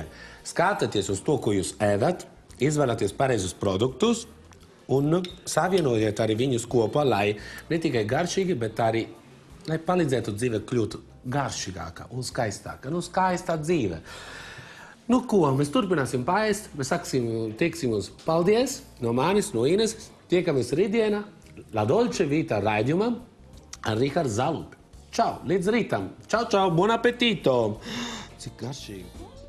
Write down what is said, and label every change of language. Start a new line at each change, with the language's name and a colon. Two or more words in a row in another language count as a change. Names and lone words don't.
Latvian: Skatieties uz to, ko jūs ēdat, izvēlieties pareizus produktus un savienojiet arī viņus kopā, lai ne tikai garšīgi, bet arī, lai palīdzētu dzīve kļūt garšīgāka un skaistāka. Nu, skaistā dzīve. Nu, ko, mēs turpināsim paēst, mēs teiksim mums paldies no manis, no Ineses. Tiekamies rītdienā La Dolce Vita raidījumam ar Rihardu Zalupi. Čau, līdz rītam. Čau, čau,
Italian: buon appetito.
Latvian: Cik garšīgi.